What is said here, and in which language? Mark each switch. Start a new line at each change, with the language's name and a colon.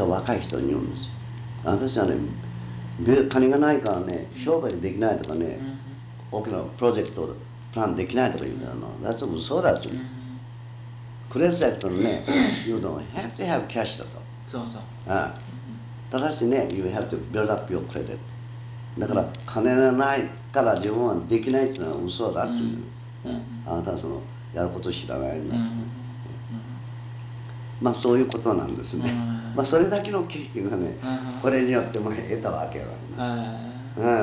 Japanese: 私は若い人に言うんですよ。私はね、金がないからね、商売できないとかね、大きなプロジェクトプランできないとか言うんだよ。だって嘘だって。クレジットのね、言うのは、
English: have to have cash
Japanese: だと。そうそう。ただしね、
English: you have to build up your credit。
Japanese: だから、金がないから自分はできないっていうのは嘘だっていう。あなたはその、やることを知らないんだ。まあ、そういうことなんですね。まあ、それだけの経験がね、これによっても得たわけなんです。